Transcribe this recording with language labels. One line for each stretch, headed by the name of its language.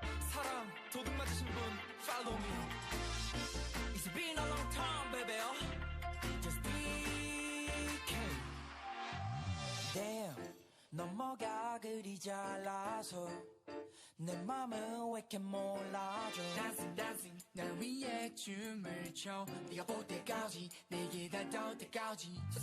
Korean: 사랑 도둑 맞으신 분
English: follow me. It's been a long time, baby. Just DK.
Korean: Damn, 넌 뭐가 그리 잘나서 내 맘을 왜 이렇게 몰라줘.
English: Dancing, dancing,
Korean: 날 위해 춤을 춰. 네가 볼 때까지, 내게 닿을 때까지.